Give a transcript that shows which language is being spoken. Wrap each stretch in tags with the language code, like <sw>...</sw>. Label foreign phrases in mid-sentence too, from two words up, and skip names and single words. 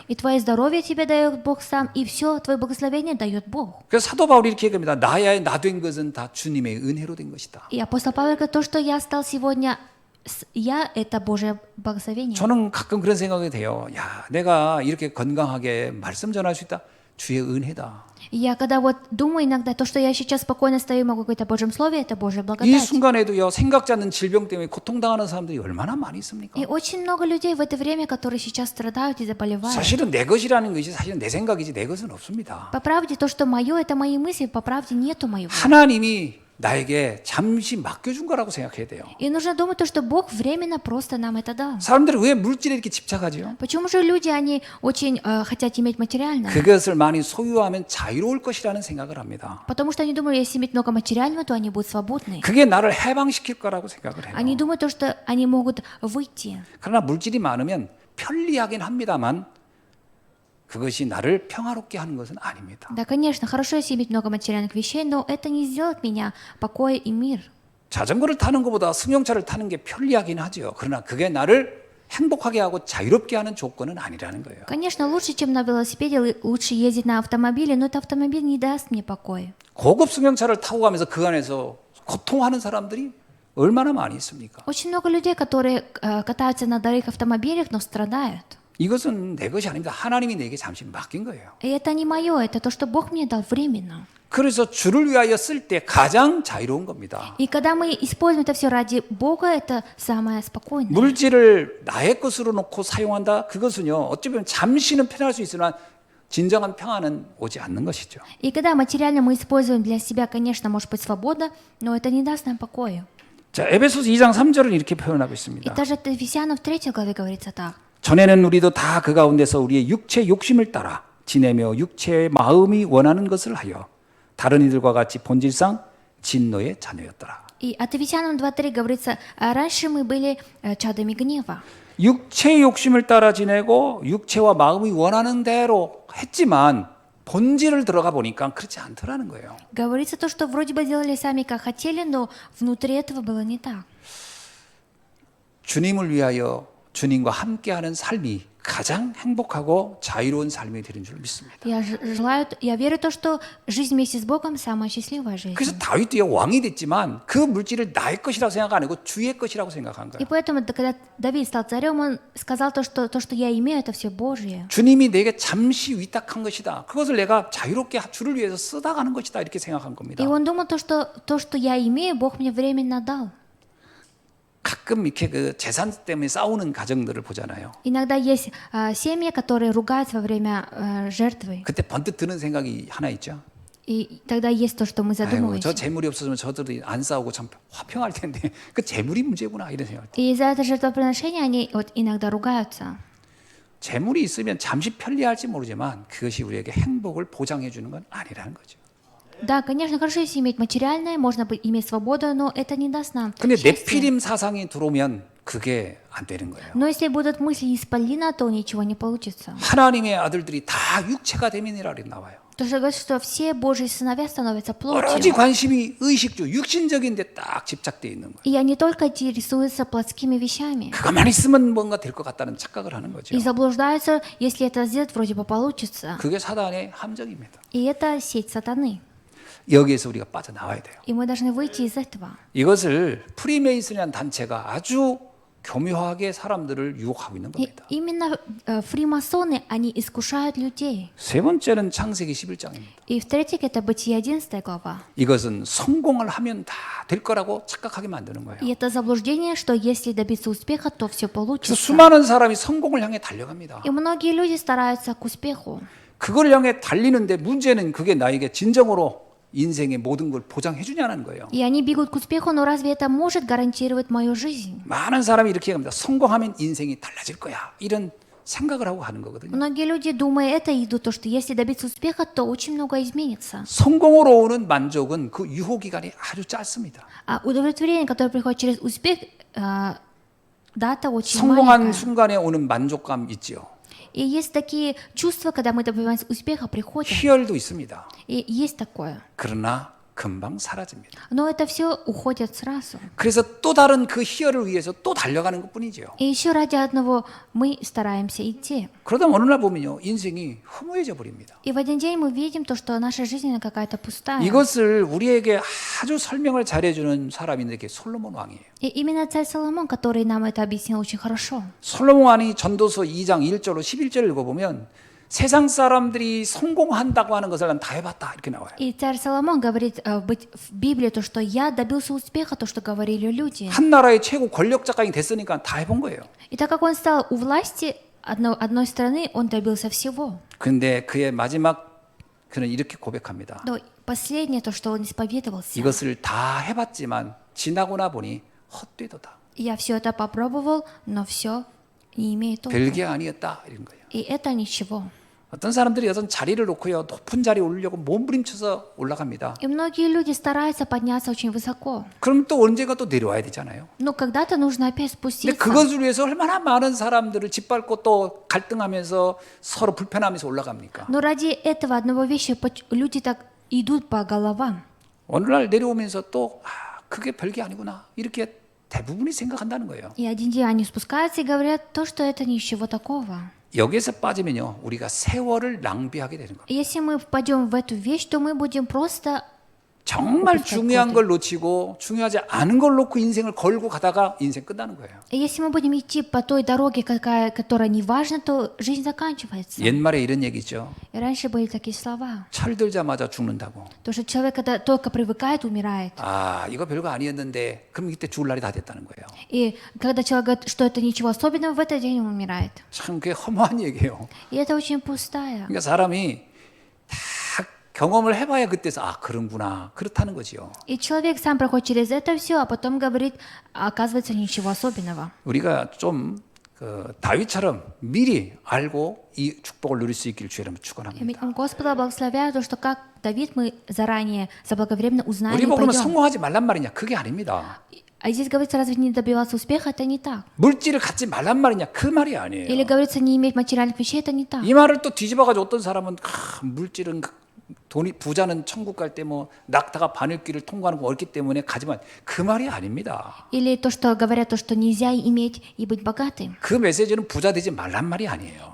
<ru>И твое здоровье тебе дает Бог сам, и все твое благословение дает Бог.</ru> <ko>그래서 사도 바울이 이렇게 얘기합니다. 나야 나 된 것은 다 주님의 은혜로 된 것이다.</ko> <ru>И апостол Павел говорит, то, что я стал сегодня, я это Божье благословение.</ru> <ko>저는 가끔 그런 생각이 돼요. 야, 내가 이렇게 건강하게 말씀 전할 수 있다. 주의 은혜다.</ko> <ru>И я когда вот думаю иногда, то, что я сейчас спокойно стою и могу говорить о Божьем Слове, это Божья</ru> <ko>이</ko> <ru>благодать.</ru> <ko>순간에도요. 생각지 않는 질병 때문에 고통당하는 사람들이 얼마나 많이 있습니까?</ko> <ru>И очень много людей в это время, которые сейчас страдают и заболевают.</ru> <ko>사실은 내 것이라는 것이 사실은 내 생각이지 내 것은 없습니다.</ko> <ru>По правде, то, что мое, это мои мысли, по правде нету моего.</ru> <ko>하나님이 나에게 잠시 맡겨준 거라고 생각해야 돼요.</ko> <ru>И нужно думать то, что Бог временно просто нам это дал.</ru> <ko>사람들이 왜 물질에 이렇게 집착하죠?</ko> <ru>Почему же люди, они очень хотят иметь материальное?</ru> <ko>그것을 많이 소유하면 자유로울 것이라는 생각을 합니다.</ko> <ru>Потому что они думают, если иметь много материального, то они будут свободны.</ru> <ko>그게 나를 해방시킬 거라고 생각을 해요.</ko> <ru>Они думают то, что они могут выйти.</ru> <ko>그러나 물질이 많으면 편리하긴 합니다만 그것이 나를 평화롭게 하는 것은 아닙니다.</ko> <ru>Да, конечно, хорошо, если иметь много материальных вещей, но это не сделает меня покой и мир.</ru> <ko>자전거를 타는 것보다 승용차를 타는 게 편리하긴 하죠. 그러나 그게 나를 행복하게 하고 자유롭게 하는 조건은 아니라는 거예요.</ko> <ru>Конечно, лучше, чем на велосипеде, лучше ездить на автомобиле, но этот автомобиль не даст мне покоя.</ru> <ko>고급 승용차를 타고 가면서 그 안에서 고통하는 사람들이 얼마나 많이 있습니까?</ko> <ru>Очень много людей, которые катаются на дорогих автомобилях, но страдают.</ru> <ko>이것은 내 것이 아닙니다. 하나님이 내게 잠시 맡긴 거예요.</ko> <ru>И это не мое, это то, что Бог мне дал временно.</ru> <ko>그래서 주를 위하여 쓸 때 가장 자유로운 겁니다.</ko> <ru>И когда мы используем это все ради Бога, это самое спокойное.</ru> <ko>물질을 나의 것으로 놓고 사용한다. 그것은요. 어찌 보면 잠시는 편할 수 있으나 진정한 평안은 오지 않는 것이죠.</ko> <ru>И когда материально мы используем для себя, конечно, может быть свобода, но это не даст нам покоя.</ru> <ko>자, 에베소서 2장 3절은 이렇게 표현하고</ko> <ru>И</ru> <ko>있습니다.</ko> <ru>даже в Ефесянам в 3 главе говорится так.</ru> <ko>전에는 우리도 다 그 가운데서 우리의 육체 욕심을 따라 지내며 육체의 마음이 원하는 것을 하여 다른 이들과 같이 본질상 진노의 자녀였더라.</ko> <ru>И от Ефесянам 2:3 говорится, раньше мы были чадами гнева.</ru> <ko>육체의 욕심을 따라 지내고 육체와 마음이 원하는 대로 했지만 본질을 들어가 보니까 그렇지 않더라는 거예요.</ko> <ru>Говорится то, что вроде бы делали сами как хотели, но внутри этого было не так.</ru> <ko>주님을 위하여 주님과 함께하는 삶이 가장 행복하고 자유로운 삶이 되는 줄 믿습니다.</ko> <ru>Я верю то, что жизнь вместе с Богом самая счастливая жизнь.</ru> <ko>그래서 다윗도 왕이 됐지만 그 물질을 나의 것이라고 생각 안 하고 주의 것이라고 생각한</ko> <ru>И</ru> <ko>거예요.</ko> <ru>поэтому, когда Давид стал царем, он сказал то, что я имею, это все Божье.</ru> <ko>주님이 내게 잠시 위탁한 것이다. 그것을 내가 자유롭게 주를 위해서 쓰다 가는 것이다. 이렇게 생각한 겁니다.</ko> <ru>И он думал то, что я имею, Бог мне временно дал.</ru> <ko>가끔 이렇게 그 재산 때문에 싸우는 가정들을 보잖아요.</ko> <ru>Иногда есть семьи, которые ругаются во время жертвы.</ru> <ko>그때 번뜩 드는 생각이 하나 있죠.</ko> <ru>И тогда есть то, что мы</ru> <ko>아이고, 저</ko> <ru>задумываемся.</ru> <ko>재물이 없었으면 저들이 안 싸우고 참 화평할 텐데 그 재물이 문제구나 이런 생각.</ko> <ru>И из-за этого жертвоприношения они вот иногда ругаются.</ru> <ko>재물이 있으면 잠시 편리할지 모르지만 그것이 우리에게 행복을 보장해 주는 건 아니라는 거죠.</ko> <ru>Да, конечно, хорошо, если иметь материальное, можно иметь свободу, но это не даст нам</ru> <ko>근데</ko> <ru>счастья.</ru> <ko>네피림 사상이 들어오면 그게 안 되는 거예요.</ko> <ru>Но если будут мысли исполина, то ничего не получится.</ru> <ko>하나님의 아들들이 다 육체가 됨이니라 나와요.</ko> <ru>То, что говорит, что все Божьи сыновья становятся</ru> <ko>오로지</ko> <ru>плотью.</ru> <ko>관심이 의식주, 육신적인 데 딱 집착되어 있는 거예요.</ko> <ru>И они только интересуются плотскими вещами.</ru> <ko>그것만 있으면 뭔가 될 것 같다는 착각을 하는 거죠.</ko> <ru>И заблуждаются, если это сделать, вроде бы получится.</ru> <ko>그게 사단의 함정입니다.</ko> <ru>И это сеть сатаны.</ru> <ko>여기에서 우리가 빠져나와야 돼요.</ko> <ru>И мы должны выйти из этого.</ru> <ko>이것을 프리메이슨이라는 단체가 아주 교묘하게 사람들을 유혹하고 있는</ko> <ru>И</ru> <ko>겁니다.</ko> <ru>именно фримасоны, они искушают людей.</ru> <ko>세 번째는 창세기 11장입니다.</ko> <ru>И в-третьих, это Бытие 11 глава.</ru> <ko>이것은 성공을 하면 다 될 거라고 착각하게 만드는 거예요.</ko> <ru>И это заблуждение, что если добиться успеха, то все</ru> <ko>그래서</ko> <ru>получится.</ru> <ko>수많은 사람이 성공을 향해 달려갑니다.</ko> <ru>И многие люди стараются к успеху.</ru> <ko>그걸 향해 달리는데 문제는 그게 나에게 진정으로 인생의 모든 걸 보장해 주냐는 거예요.</ko> <ru>И они бегут к успеху, но разве это может гарантировать мою жизнь?</ru> <ko>많은 사람이 이렇게 합니다. 성공하면 인생이 달라질 거야. 이런 생각을 하고 하는 거거든요.</ko> <ru>Многие люди, думая это, идут то, что если добиться успеха, то очень много изменится.</ru> <ko>성공으로 오는 만족은 그 유효 기간이 아주 짧습니다.</ko> <ru>А удовлетворение, которое приходит через успех, дата очень</ru> <ko>성공한</ko> <ru>маленькая.</ru> <ko>순간에 오는 만족감 있지요.</ko> <ru>И есть такие чувства, когда мы добиваемся успеха, приходят.</ru> <ko>희열도 있습니다.</ko> <ru>И есть такое.</ru> <ko>그러나 금방 사라집니다.</ko> <ru>Но это все уходит сразу.</ru> <ko>그래서 또 다른 그 희열을 위해서 또 달려가는 것뿐이지요.</ko> <ru>И еще ради одного мы стараемся идти.</ru> <ko>그러다 어느 날 보면요, 인생이 허무해져 버립니다.</ko> <ru>И в один день мы видим то, что наша жизнь она какая-то пустая.</ru> <ko>이것을 우리에게 아주 설명을 잘해주는 사람이 이렇게 솔로몬 왕이에요.</ko> <ru>И именно царь Соломон, который нам это объяснил очень хорошо.</ru> <ko>솔로몬 왕이 전도서 2장 1절로 11절을 읽어보면 세상 사람들이 성공한다고 하는 것을 난 다 해봤다 이렇게 나와요.</ko> <ru>И царь Соломон говорит в Библии то, что я добился успеха, то, что говорили люди.</ru> <ko>한 나라의 최고 권력자가 됐으니까 다 해본 거예요.</ko> <ru>И так как он стал у власти одной страны, он добился всего.</ru> <ko>그런데 그의 마지막 그는 이렇게 고백합니다.</ko> <ru>Но последнее то, что он исповедовался.</ru> <ko>이것을 다 해봤지만 지나고 나 보니 헛되도다.</ko> <ru>Я все это попробовал, но все не имеет толку.</ru> <ko>별게 아니었다 이런 거예요.</ko> <ru>И это ничего.</ru> <ko>어떤 사람들이 어떤 자리를 놓고요 높은 자리에 오르려고 몸부림쳐서 올라갑니다.</ko> <ru>И многие люди стараются подняться очень высоко.</ru> <ko>그럼 또 언젠가 또 내려와야 되잖아요.</ko> <ru>Но когда-то нужно опять</ru> <ko>근데</ko> <ru>спуститься.</ru> <ko>그것을 위해서 얼마나 많은 사람들을 짓밟고 또 갈등하면서 서로 불편하면서 올라갑니까?</ko> <ru>Но ради этого одного вещи люди так идут по головам.</ru> <ko>어느 날 내려오면서 또 그게 별게 아니구나 이렇게 대부분이 생각한다는 거예요.</ko> <ru>И один день они спускаются и говорят то, что это ничего такого.</ru> <ko>여기에서 빠지면요 우리가 세월을 낭비하게 되는 거예요.</ko> <ru>Если мы впадем в эту вещь, то мы будем просто</ru> <ko>정말 중요한 걸 놓치고 중요하지 않은 걸 놓고 인생을 걸고 가다가 인생 끝나는 거예요.</ko> <ru>если мы будем идти по той дороге, которая не важна, то жизнь заканчивается.</ru> <ko>옛말에 이런 얘기죠.</ko> <ru>И раньше были такие слова.</ru> <ko>철들자마자 죽는다고.</ko> <ru>То, что человек, когда только привыкает, умирает.</ru> <ko>아 이거 별거 아니었는데 그럼 이때 죽을 날이 다 됐다는 거예요.</ko> <ru>И когда человек говорит, что это ничего особенного, в этот день он умирает.</ru> <ko>참 그게 허무한 얘기예요.</ko> <ru>И это очень пустая.</ru> <ko>그러니까 사람이 다 경험을 해봐야 그때서 아 그런구나 그렇다는 거지요.</ko> <ru>И человек сам проходит через это все, а потом говорит, оказывается, ничего особенного.</ru> <ko>우리가 좀 그 다윗처럼 미리 알고 이 축복을 누릴 수 있기를 주의 이름으로 축원합니다.</ko> <ru>И Господа благословляю то, что как Давид мы заранее, заблаговременно узнаем</ru> <ko>우리</ko> <ru>и</ru> <ko>보고 그러면</ko> <ru>пойдем.</ru> <ko>성공하지 말란 말이냐? 그게 아닙니다.</ko> <ru>А здесь говорится, разве не добиваться успеха? Это не так.</ru> <ko>물질을 갖지 말란 말이냐? 그 말이 아니에요.</ko> <ru>Или говорится, не иметь материальных вещей? Это не так.</ru> <ko>이 말을 또 뒤집어가지고 어떤 사람은 물질은 돈이 부자는 천국 갈 때 뭐 낙타가 바늘길을 통과하는 거 어렵기 때문에 가지만 그 말이 아닙니다.</ko> <ru>Или то, что говорят, то, что нельзя иметь и быть богатым.</ru> <ko>그 메시지는 부자 되지 말란 말이 아니에요.</ko>